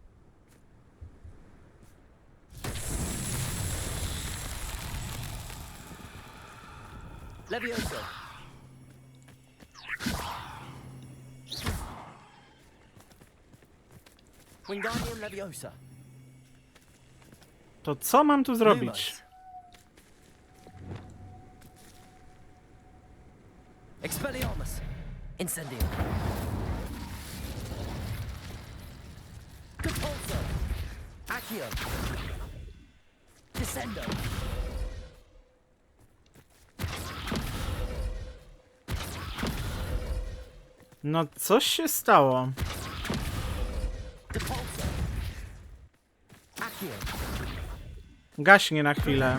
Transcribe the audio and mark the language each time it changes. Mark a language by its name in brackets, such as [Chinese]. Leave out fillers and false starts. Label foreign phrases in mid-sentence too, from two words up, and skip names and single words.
[Latin] Levioso. Wingardium Leviosa. [Polish] To co mam tu zrobić? [Latin] Expelliarmus. Incendium. Compulso. Accio. Descendo. [Polish] No coś się stało. [Latin] Depulso. Accio. [Polish] Gaśnie na chwilę.